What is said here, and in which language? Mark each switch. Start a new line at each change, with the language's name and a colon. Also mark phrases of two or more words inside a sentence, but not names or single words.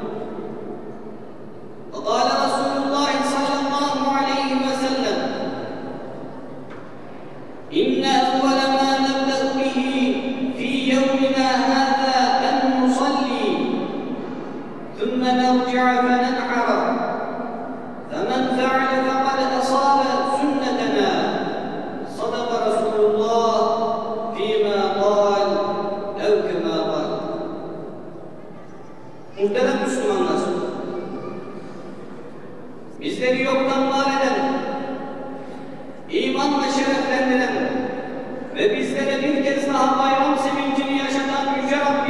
Arabic: وقال رسول الله صلى الله عليه وسلم: إن أول ما نبدأ به في يومنا هذا أن نصلي ثم نرجع فننحر، فمن فعل فقد أصاب سنتنا. صدق رسول الله فيما قال أو كما قال.
Turkish: Muhterem Müslümanlar, bizleri yoktan var eden, imanla şereflendiren ve bizlere bir kez daha bayram sevincini yaşatan Yüce